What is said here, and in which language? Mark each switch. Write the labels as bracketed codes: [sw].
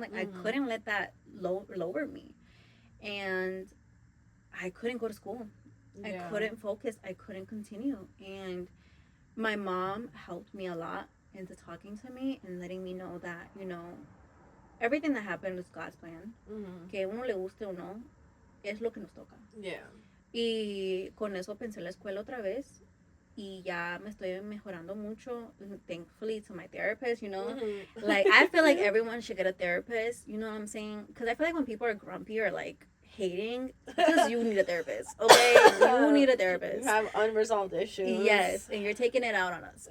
[en] Like, I couldn't let that lower me. And I couldn't go to school. I couldn't focus. I couldn't continue. And my mom helped me a lot into talking to me and letting me know that, you know, everything that happened was God's plan. [es] Que uno le guste o no, es lo que nos toca. [en] Yeah. [es] Y con eso pensé en la escuela otra vez. Y ya me estoy mejorando mucho, [en] thankfully, to my therapist, you know? Like, I feel like everyone should get a therapist, you know what I'm saying? Because I feel like when people are grumpy or, like, hating, because you need a therapist, okay? You need a therapist. You have unresolved issues. Yes, and you're taking it out on us.